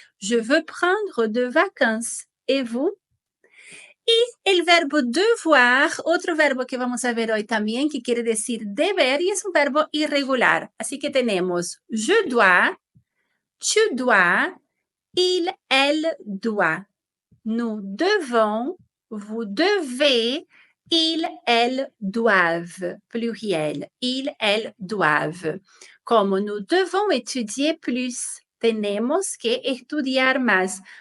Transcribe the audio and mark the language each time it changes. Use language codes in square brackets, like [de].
[fr] Je veux prendre de vacances. ¿Et vous? [es] Y el verbo devoir, otro verbo que vamos a ver hoy también, que quiere decir deber y es un verbo irregular. Así que tenemos [fr] je dois, tu dois, il, elle doit. Nous devons, vous devez, ils, elles doivent. Pluriel. Ils, elles doivent. Como nous devons étudier plus, [es] tenemos que estudiar más.